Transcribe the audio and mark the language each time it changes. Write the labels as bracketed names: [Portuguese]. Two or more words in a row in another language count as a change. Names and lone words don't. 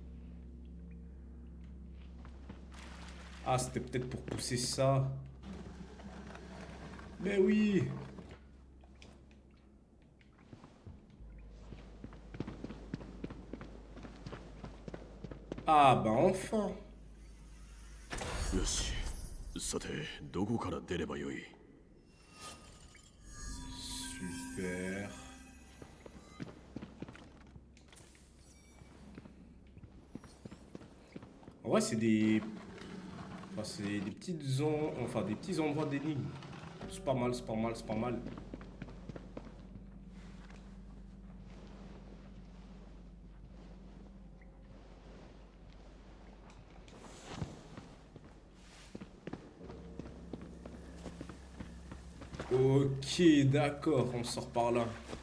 [French] Ah, c'était peut-être pour pousser ça. Mais oui. Ah bah enfin. [Japanese] よし、さてどこから出ればよい？ [French] Super. En vrai c'est des... Enfin, c'est des petites enfin des petits endroits d'énigmes. C'est pas mal, c'est pas mal, c'est pas mal. Ok, d'accord, on sort par là.